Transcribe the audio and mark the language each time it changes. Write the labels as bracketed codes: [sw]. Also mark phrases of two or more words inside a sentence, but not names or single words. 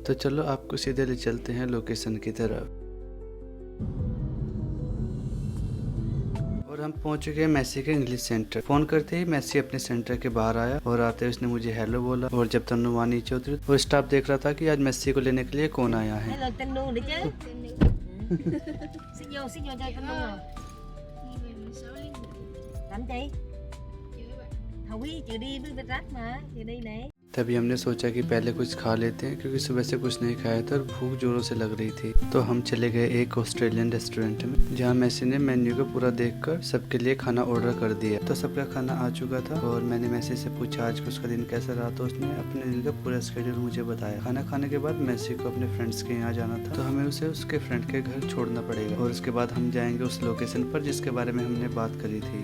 [hi] तो चलो आपको सीधे ले चलते हैं लोकेशन की तरफ। और हम पहुंच चुके हैं मेसी के [en] English center. [hi] फोन करते ही मेसी अपने सेंटर के बाहर आया और आते ही उसने मुझे हेलो बोला। और जब तन्नू वहाँ नीचे उतरी तो स्टाफ देख रहा था कि आज मेसी को लेने के लिए कौन आया है। [vi] Hello Tanu đi chứ. Xin vô chơi Tanu nào. Làm gì? Không biết chị đi với rác mà, chị đi này. [hi] तभी हमने सोचा कि पहले कुछ खा लेते हैं क्योंकि सुबह से कुछ नहीं खाया था और भूख जोरों से लग रही थी। तो हम चले गए एक [en] Australian restaurant [hi] में, जहाँ मेसी ने मेन्यू को पूरा देखकर सबके लिए खाना ऑर्डर कर दिया। तो सबका खाना आ चुका था और मैंने मेसी से पूछा आज उसका दिन कैसा रहा। तो उसने अपने दिन का पूरा शेड्यूल मुझे बताया। खाना खाने के बाद मेसी को अपने फ्रेंड्स के यहाँ जाना था, तो हमें उसे उसके फ्रेंड के घर छोड़ना पड़ेगा और उसके बाद हम जाएंगे उस लोकेशन पर जिसके बारे में हमने बात करी थी।